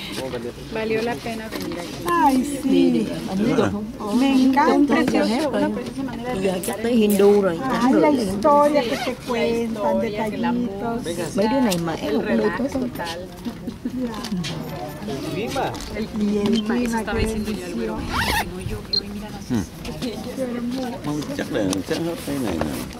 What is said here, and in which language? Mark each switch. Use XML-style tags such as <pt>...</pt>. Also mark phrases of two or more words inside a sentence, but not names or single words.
<es>Valió la pena venir aquí. Ay, sí. Me encanta. Una preciosa manera de</es> <vi>Giờ chắc tới Hindu rồi.</vi> <es>Ay, la historia que te cuentan, detallitos.</es> <vi>Mấy đứa này mà em cũng đi tốt không?</vi> <es>El clima que bendición.</es> <vi>Chắc là chắc hết cái này nè.</vi>